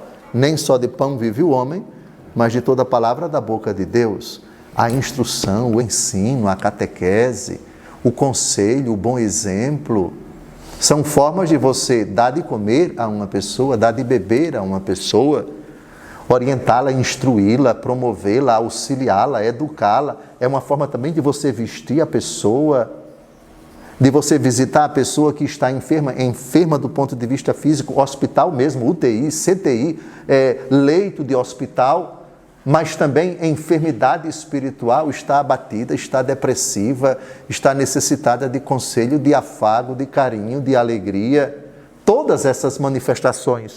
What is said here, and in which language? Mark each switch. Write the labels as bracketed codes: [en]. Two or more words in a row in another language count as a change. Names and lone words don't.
[pt] Nem só de pão vive o homem, mas de toda a palavra da boca de Deus. A instrução, o ensino, a catequese, o conselho, o bom exemplo, são formas de você dar de comer a uma pessoa, dar de beber a uma pessoa, orientá-la, instruí-la, promovê-la, auxiliá-la, educá-la. É uma forma também de você vestir a pessoa, de você visitar a pessoa que está enferma do ponto de vista físico, hospital mesmo, UTI, CTI, leito de hospital, mas também enfermidade espiritual, está abatida, está depressiva, está necessitada de conselho, de afago, de carinho, de alegria, todas essas manifestações.